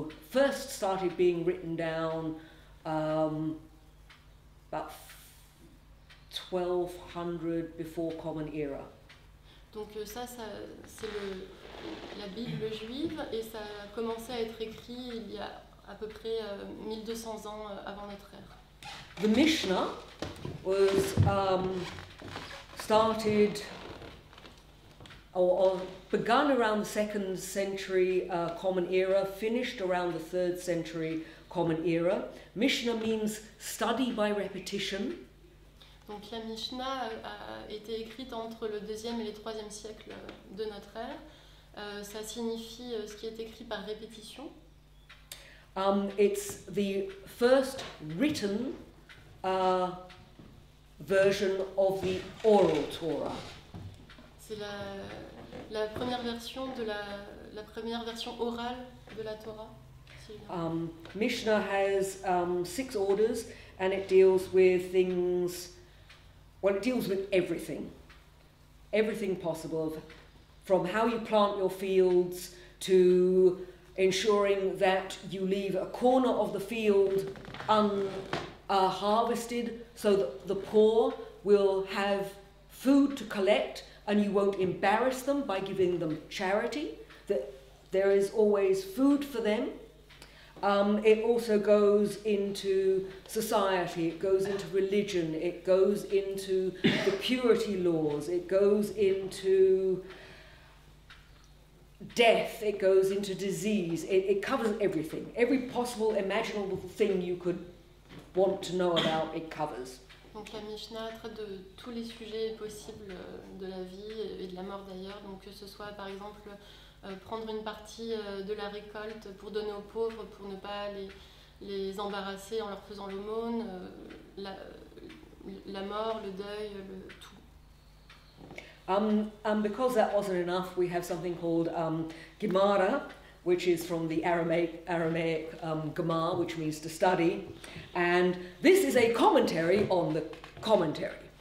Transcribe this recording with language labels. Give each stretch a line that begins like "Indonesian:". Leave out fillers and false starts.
English: First started being written down about 1200 before Common Era.
French: Donc ça c'est la Bible juive, et ça a commencé à être écrit il y a à peu près 1200 ans avant notre ère.
English: The Mishnah was started or begun around the 2nd century Common Era, finished around the 3rd century Common Era. Mishnah means study by repetition.
French: Donc la Mishnah a été écrite entre le 2e et le 3e siècle de notre ère. Ça signifie ce qui est écrit par répétition.
English: It's the first written version of the oral Torah.
French: C'est la première version de la première version orale de la Torah.
English: Mishnah has 6 orders, and it deals with things. Well, it deals with everything possible, from how you plant your fields to ensuring that you leave a corner of the field harvested so that the poor will have food to collect and you won't embarrass them by giving them charity, that there is always food for them. It also goes into society, it goes into religion, it goes into the purity laws, it goes into death, it goes into disease, it covers everything. Every possible imaginable thing you could want to know about, it covers.
French: Donc la Mishnah traite de tous les sujets possibles de la vie et de la mort d'ailleurs, donc que ce soit par exemple prendre une partie de la récolte pour donner aux pauvres, pour ne pas les embarrasser en leur faisant l'aumône, la mort, le deuil, tout.
English: And because that wasn't enough, we have something called Gemara, which is from the Aramaic Gemar, which means to study, and this is a commentary on the commentary.